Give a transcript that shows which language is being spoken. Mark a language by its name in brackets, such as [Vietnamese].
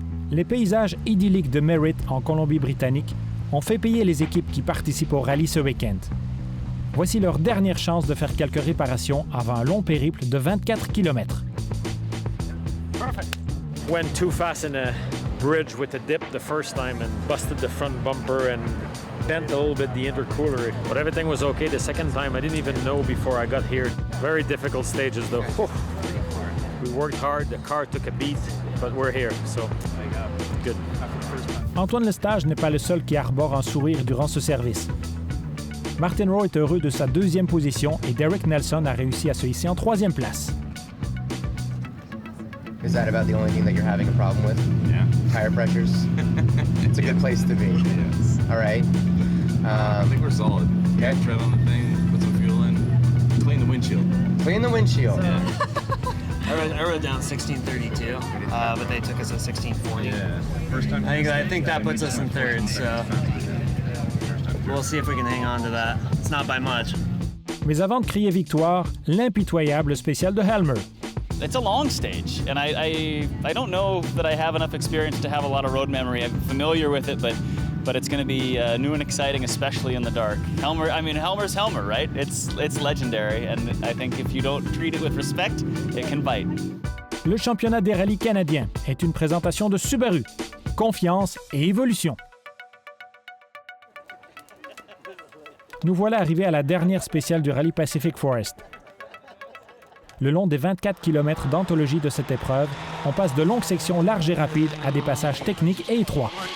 [French] Les paysages idylliques de Merritt en Colombie-Britannique ont fait payer les équipes qui participent au rallye ce week-end. Voici leur dernière chance de faire quelques réparations avant un long périple de 24 km. [English] Perfect. Went too fast in a bridge with a dip the first time and busted the front bumper and bent a little bit the intercooler. But everything was okay the second time. I didn't even know before I got here. Very difficult stages though. We We worked hard. The car took a beat, but we're here, so good. [French] Antoine Lestage n'est pas le seul qui arbore un sourire durant ce service. Martin Rowe est heureux de sa deuxième position et Derek Nelson a réussi à se hisser en troisième place. [English] Is that about the only thing that you're having a problem with? Yeah. Tire pressures? It's a good place to be. Yes. All right. I think we're solid. Okay. Tread on the thing, put some fuel in, clean the windshield. Clean the windshield. Yeah. I rode down 1632, but they took us at 1640. Yeah. First time. I think that puts us in third, so we'll see if we can hang on to that. It's not by much. [French] Mais avant de crier victoire, l'impitoyable spécial de Helmer. [English] It's a long stage, and I don't know that I have enough experience to have a lot of road memory. I'm familiar with it, but it's going to be new and exciting, especially in the dark. Helmer's Helmer, right? It's legendary, and I think if you don't treat it with respect, it can bite. [French] Le championnat des rallyes canadiens est une présentation de Subaru. Confiance et évolution. Nous voilà arrivés à la dernière spéciale du rallye Pacific Forest. Le long des 24 km d'anthologie de cette épreuve, on passe de longues sections larges et rapides à des passages techniques et étroits.